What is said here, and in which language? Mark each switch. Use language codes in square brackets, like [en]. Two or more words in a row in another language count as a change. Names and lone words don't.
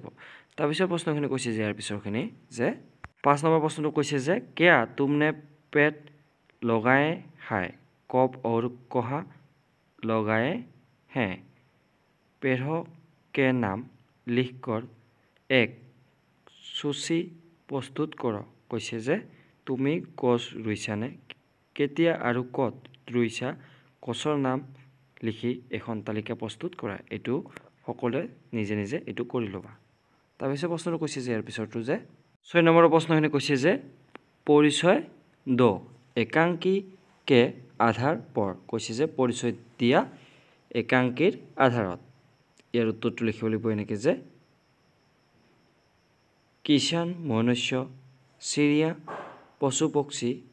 [as] তাৰপিছত প্ৰশ্নখিনি কৈছে যে ইয়াৰ পিছৰখিনি যে 5 নম্বৰ প্ৰশ্নটো কৈছে যে [hi] क्या तुमने पेड़ लगाए हैं, कब और कहाँ लगाए हैं। पेड़ों के नाम लिखकर एक सूची प्रस्तुत करो। [as] কৈছে যে তুমি গছ ৰুইছানে, কেতিয়া আৰু ক'ত ৰুইছা, গছৰ নাম লিখি এখন তালিকা প্ৰস্তুত কৰা। এইটো সকলোৱে নিজে নিজে এইটো কৰি ল'বা। তাৰপিছত প্ৰশ্নটো কৈছে যে ইয়াৰ পিছৰটো যে 6 নম্বৰৰ প্ৰশ্নখিনি কৈছে যে পৰিচয় দ একাংকীকে আধাৰ পৰ কৈছে যে পৰিচয় দিয়া একাংকীৰ আধাৰত ইয়াৰ উত্তৰটো লিখিব লাগিব এনেকৈ যে কিষাণ মনুষ্য চিৰিয়া পশু পক্ষী